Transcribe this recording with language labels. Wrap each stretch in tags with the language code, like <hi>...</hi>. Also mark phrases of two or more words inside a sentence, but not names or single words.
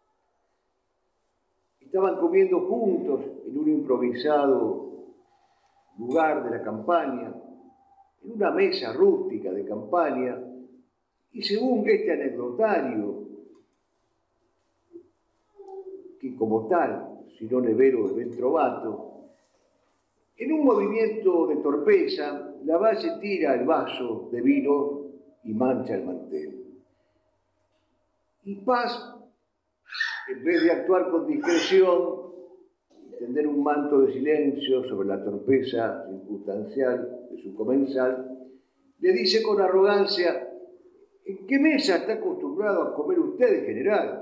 <es>Estaban comiendo juntos en un improvisado lugar de la campaña, en una mesa rústica de campaña, y según este anecdotario, que como tal,</es> <it>si non è vero è ben trovato,</it> <es>en un movimiento de torpeza, Lavalle tira el vaso de vino y mancha el mantel. Y Paz, en vez de actuar con discreción, tender un manto de silencio sobre la torpeza circunstancial de su comensal, le dice con arrogancia: ¿en qué mesa está acostumbrado a comer usted, general?</es>